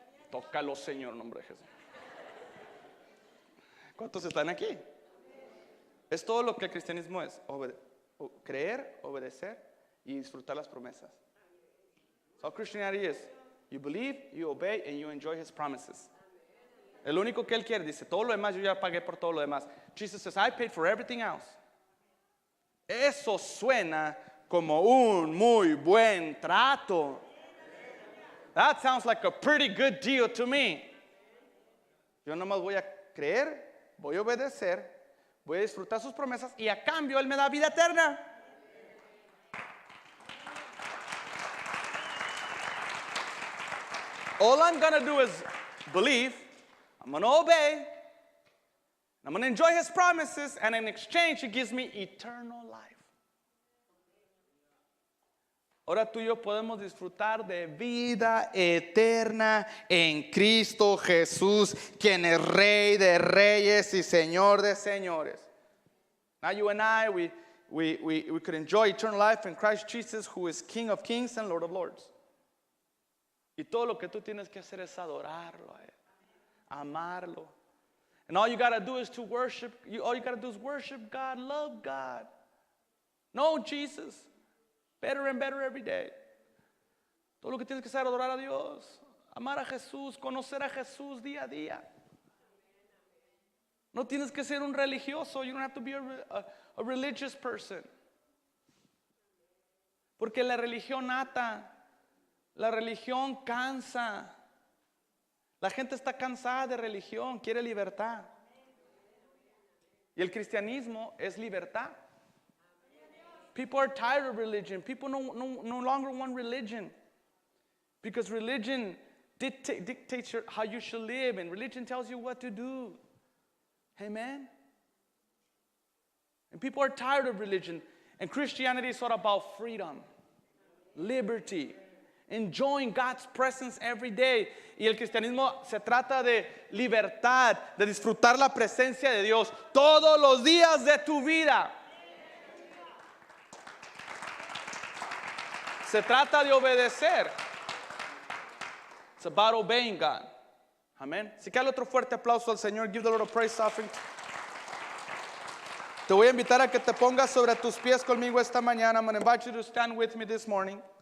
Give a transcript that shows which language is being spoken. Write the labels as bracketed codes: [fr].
[es] Tócalo, Señor, en nombre de Jesús. ¿Cuántos están aquí? Es todo lo que el cristianismo es. Creer, obedecer y disfrutar las promesas. [en] So Christianity is you believe, you obey, and you enjoy His promises. [es] El único que Él quiere, dice, todo lo demás yo ya pagué por todo lo demás. [en] Jesus says, I paid for everything else. [es] Eso suena como un muy buen trato. [en] That sounds like a pretty good deal to me. [es] Yo nomás voy a creer, voy a obedecer, voy a disfrutar sus promesas y a cambio Él me da vida eterna. [en] All I'm going to do is believe, I'm going to obey, I'm going to enjoy His promises, and in exchange He gives me eternal life. [es] Ahora tú y yo podemos disfrutar de vida eterna en Cristo Jesús, quien es Rey de reyes y Señor de señores. [en] Now you and I, we could enjoy eternal life in Christ Jesus, who is King of kings and Lord of lords. [es] Y todo lo que tú tienes que hacer es adorarlo a Él, amarlo. [en] And all you got to do is to worship. All you got to do is worship God, love God. Know Jesus better and better every day. [es] Todo lo que tienes que hacer es adorar a Dios, amar a Jesús, conocer a Jesús día a día. No tienes que ser un religioso. [en] You don't have to be a religious person. [es] Porque la religión ata. La religión cansa. La gente está cansada de religión, quiere libertad. Y el cristianismo es libertad. [en] People are tired of religion. People no longer want religion. Because religion dictates how you should live, and religion tells you what to do. Amen? And people are tired of religion. And Christianity is all about freedom, liberty, enjoying God's presence every day. [es] Y el cristianismo se trata de libertad, de disfrutar la presencia de Dios todos los días de tu vida. Se trata de obedecer. [en] It's about obeying God. [es] Amén. Así que dale otro fuerte aplauso al Señor. [en] Give the Lord a praise offering. [es] Te voy a invitar a que te pongas sobre tus pies conmigo esta mañana. [en] I'm going to invite you to stand with me this morning.